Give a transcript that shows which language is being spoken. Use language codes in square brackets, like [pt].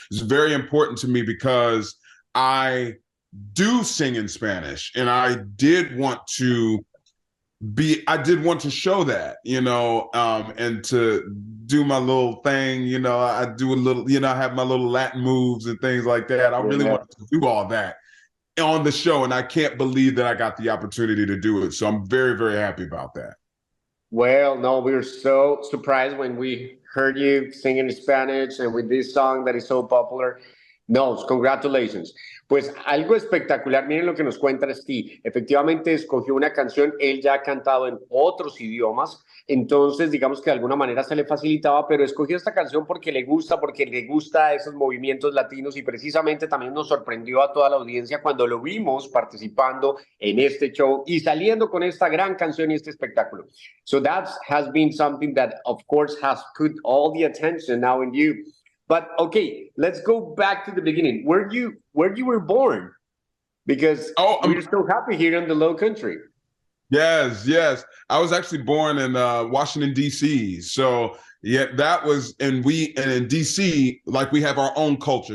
[en] It's very important to me because I do sing in Spanish, and I did want to show that, you know, and to do my little thing, you know, I do a little, you know, I have my little Latin moves and things like that. I really wanted to do all that on the show, and I can't believe that I got the opportunity to do it. So I'm very, very happy about that. Well, no, we were so surprised when we heard you sing in Spanish and with this song that is so popular. No, congratulations. [es] Pues algo espectacular, miren lo que nos cuenta Steve. Efectivamente escogió una canción, él ya ha cantado en otros idiomas, entonces digamos que de alguna manera se le facilitaba, pero escogió esta canción porque le gusta esos movimientos latinos y precisamente también nos sorprendió a toda la audiencia cuando lo vimos participando en este show y saliendo con esta gran canción y este espectáculo. [en] So that has been something that of course has put all the attention now in you. But okay, let's go back to the beginning. Where you were born? Because we're so happy here in the LowCountry. Yes, yes. I was actually born in Washington, D.C. So yeah, that was, and in D.C., like we have our own culture.